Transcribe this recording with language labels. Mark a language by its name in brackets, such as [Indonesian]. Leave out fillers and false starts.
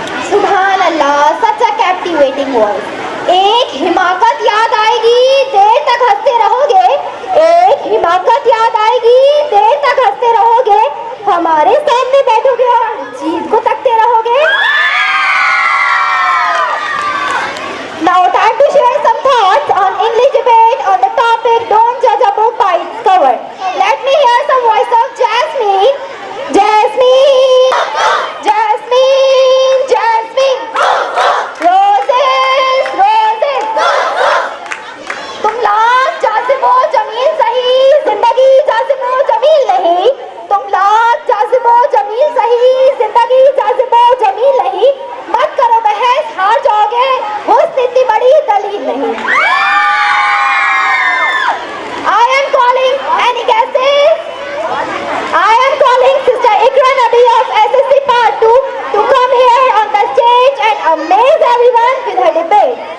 [Hindi] सुभान अल्लाह, [English] Such a captivating voice. [Hindi] एक हिमाकत याद आएगी, देर तक हंसते रहोगे। एक हिमाकत याद आएगी, देर तक हंसते रहोगे। हमारे सामने बैठोगे और जीत को तकते रहोगे। [English] Now time to share some thoughts on English debate on the topic "Don't judge a book by its cover." Let me hear some voice of Jasmine. Jasmine, Jasmine, Jasmine. Roses, roses. [Hindi] तुम लाख जाज़िबो जमील सही, जिंदगी जाज़िबो जमील नहीं। तुम लाख जाज़िबो जमील सही, जिंदगी जाज़िबो जमील नहीं। मत करो बहस, हार जाओगे, हुस्न इतनी बड़ी दलील नहीं। [English] I am calling any guesses? I am calling Sister Ikra Nabi of SSC Part 2 to come here on the stage and amaze everyone with her debate.